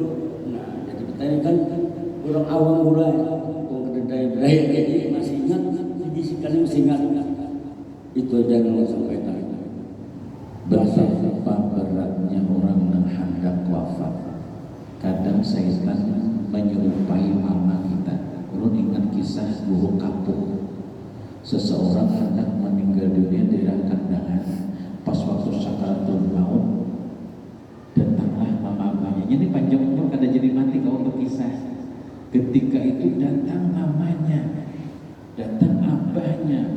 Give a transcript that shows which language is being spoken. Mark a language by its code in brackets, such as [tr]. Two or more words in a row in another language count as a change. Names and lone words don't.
[id] Nah jadi pertanyaan kan orang awam mulai orang kedai-kedai jadi masih ingat bisikannya masih ingat itu aja yang saya sampaikan. Betapa beratnya orang yang hendak wafat. Kadang setan menyerupai mama kita. Ulun ingat kisah guru kapuk. Seseorang hendak meninggal dunia di daerah kandangan. Pas waktu sakaratul maut, datanglah mama-mamanya. Ini panjang umur kada jadi mati kalau berkisah. Ketika itu datang mamanya, datang abahnya.